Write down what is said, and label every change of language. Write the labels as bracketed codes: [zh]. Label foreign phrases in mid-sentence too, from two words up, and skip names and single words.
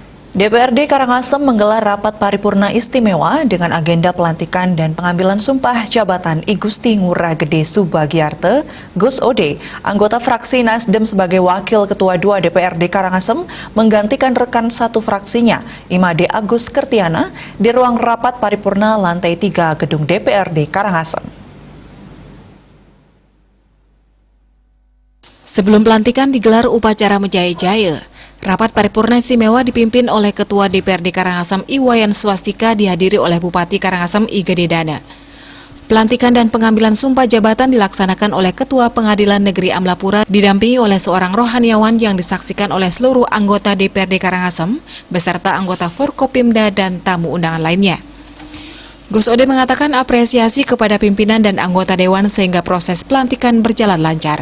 [id] DPRD Karangasem menggelar rapat paripurna istimewa dengan agenda pelantikan dan pengambilan sumpah jabatan I Gusti Ngurah Gede Subagiarte, Gus Ode, anggota fraksi Nasdem sebagai Wakil Ketua 2 DPRD Karangasem, menggantikan rekan satu fraksinya, Imade Agus Kertiana, di ruang rapat paripurna lantai 3 gedung DPRD Karangasem. Sebelum pelantikan digelar upacara menjaya-jaya. Rapat paripurna istimewa dipimpin oleh Ketua DPRD Karangasem Iwayan Swastika dihadiri oleh Bupati Karangasem I Gede Dana. Pelantikan dan pengambilan sumpah jabatan dilaksanakan oleh Ketua Pengadilan Negeri Amlapura didampingi oleh seorang rohaniawan yang disaksikan oleh seluruh anggota DPRD Karangasem beserta anggota Forkopimda dan tamu undangan lainnya. Gus Ode mengatakan apresiasi kepada pimpinan dan anggota dewan sehingga proses pelantikan berjalan lancar.